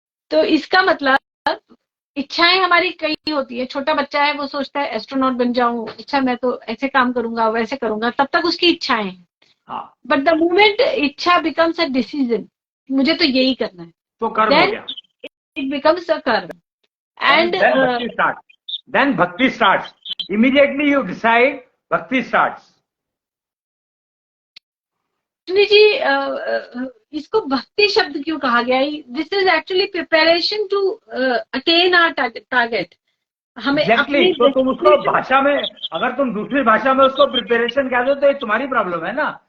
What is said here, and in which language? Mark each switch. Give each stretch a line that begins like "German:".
Hindi: तो इसका मतलब इच्छाएं हमारी कई होती है। छोटा बच्चा है, वो सोचता है एस्ट्रोनॉट बन जाऊं, अच्छा मैं तो ऐसे काम करूंगा वैसे करूंगा, तब तक उसकी इच्छाएं हैं। हाँ,
English: but the moment इच्छा becomes a decision,
Hindi: मुझे तो यही करना है, तो कर्म हो
English: then
Hindi: गया।
English: It becomes a karma. And then bhakti starts then bhakti starts immediately you decide, bhakti starts।
Hindi: जी, इसको भक्ति शब्द क्यों कहा गया?
English: This is actually preparation to attain our target.
Hindi: हमें
English: exactly
Hindi: अपनी तो तुम उसको भाषा में, अगर तुम दूसरी भाषा में उसको प्रिपरेशन कह दो तो ये तुम्हारी प्रॉब्लम है ना।